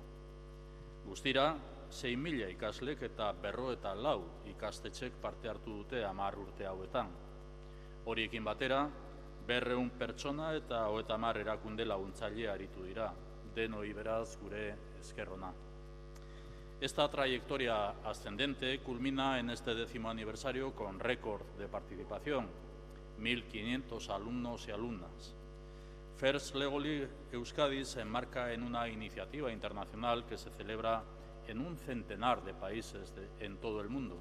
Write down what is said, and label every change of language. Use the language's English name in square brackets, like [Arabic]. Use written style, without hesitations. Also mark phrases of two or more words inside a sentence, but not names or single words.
[Basque] Guztira, 6.000 ikaslek eta 54 ikastetxek parte hartu dute 10 urte hauetan. Horiekin batera, 200 pertsona eta 30 erakunde laguntzaile aritu dira. Denoi beraz gure esker ona. [Spanish] Esta trayectoria ascendente culmina en este 10º aniversario con récord de participación, 1.500 alumnos y alumnas. First Lego League Euskadi se enmarca en una iniciativa internacional que se celebra en un centenar de países en todo el mundo.